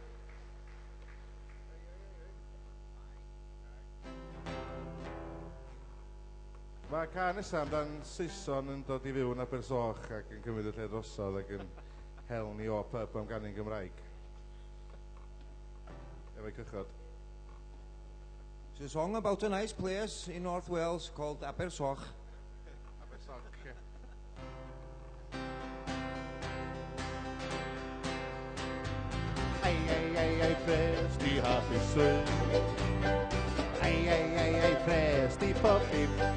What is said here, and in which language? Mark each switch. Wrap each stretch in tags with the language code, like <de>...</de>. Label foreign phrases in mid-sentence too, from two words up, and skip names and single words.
<cy>Mae can nesa amdan Saeson yn dod i fyw yn Abersoch ac yn cymryd y lle drosodd ac yn hel ni o pub am ganu'n Gymraeg. Efo'i cychod.</cy> <en>It's a song about a nice place in North Wales called Abersoch.</en> <cy>Abersoch, ie. Ei, pres di hapusrwydd. Ei, pres di popib.</cy>